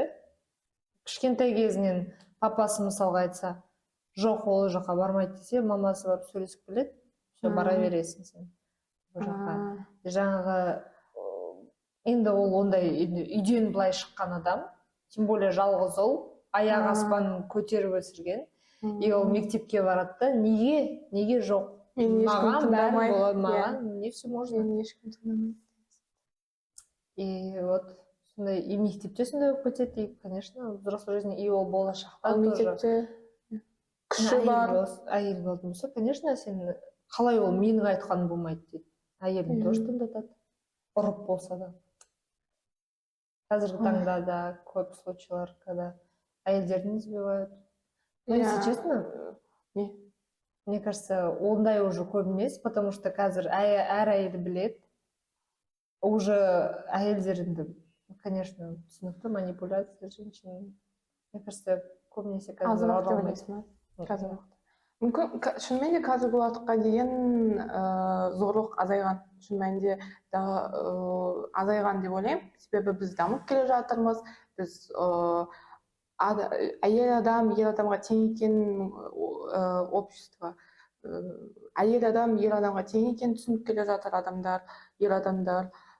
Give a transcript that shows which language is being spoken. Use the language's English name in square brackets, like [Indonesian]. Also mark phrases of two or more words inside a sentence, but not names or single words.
[Kazakh] Кішкентай кезінен папасы мысалға айтса, жоқ, ол жаққа бармайды десе, мамасы барып сөйлесіп келеді, все, бара бересің сен ол жаққа. Жаңағы енді ол ондай үйден былай шыққан адам, [Russian] тем более [Kazakh] жалғыз ол, аяқ аспанын көтеріп өсірген, и ол мектепке барады да, неге жоқ? Маған бәрі болады, маған не [Russian] все можно. [Kazakh] Ешкім тыңдамайды. [Russian] И вот [Kazakh] сондай, и мектепте сондай болып кетеді, [Russian] и, конечно, в взрослой жизни, и [Kazakh] ол болашақта тоже. Мектепте күші бар. Әйел болатын болса, конечно, сен қалай ол менің айтқаным болмайды дейді. Әйелін тоже тыңдатады, ұрып болса да. Қазіргі таңда да көп случайлар, [Russian] когда әйелдерін избивают. Но если честно, мне кажется, [Kazakh] ондай уже көп емес, [Russian] потому что [Kazakh] қазір әр әйел біледі, уже әйелдерді, конечно, түсінікті [Russian] манипуляция женщин. Мне кажется, [Kazakh] көбінесе қазір аудармайды. Мүмкін шынымен де қазіргі уақытқа дейін зорлық азайған, шын мәнінде азайған деп ойлаймын. Себебі біз дамып келе жатырмыз, біз әйел адам ер адамға тең екенін общество, әйел адам ер адамға тең екенін түсініп келе жатыр адамдар, ер адамдар.